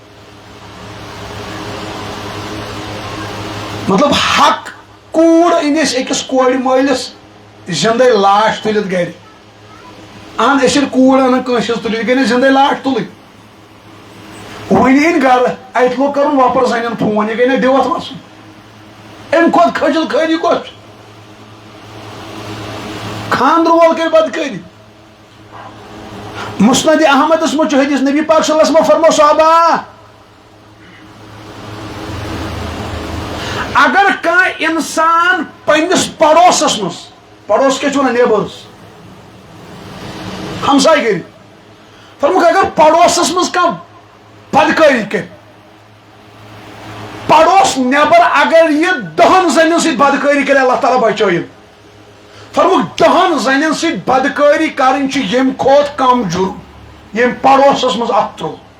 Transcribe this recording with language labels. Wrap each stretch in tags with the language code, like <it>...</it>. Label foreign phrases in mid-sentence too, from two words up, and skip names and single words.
<ks>مطلب حق کوٗر أنۍ أسۍ أکِس کورِ مٲلِس زندے لاش تُلِتھ گرِ اہن أسۍ ییٚلہِ کوٗر انان کٲنٛسہِ ہٕنٛز تُلِتھ یہِ گٔے نہٕ زندے لاش تُلٕنۍ وۄنۍ أنۍ گرٕ اتہِ لوگ کرُن وۄپر زنٮ۪ن فون یہِ گٔے نہ دِوتھ وسُن امہِ کھۄتہٕ کھٔجل خٲری کۄس چھِ خاندر وول کر بدکٲری مسند احمدس منٛز چھُ حدیث نبی پاک</ks> <ar>صلی اللہ علیہ وسلم</ar> <ks>فرمو صحابہ اگر کانٛہہ انسان پننس پڑوسس منٛز پڑوس کیٛاہ چھِ ونان نیبرس ہمساے گری فرموکھ اگر پڑوسس منٛز کانٛہہ بدکٲری کرِ پڑوس نیبر اگر یہ 10 زنٮ۪ن سۭتۍ بدکٲری کرِ اللہ تعالیٰ بچٲیِن فرموکھ 10 زنٮ۪ن سۭتۍ بدکٲری کرٕنۍ چھِ ییٚمہِ کھۄتہٕ کم جُرم ییٚمۍ پڑوسس منٛز اتھ ترٛوو</ks>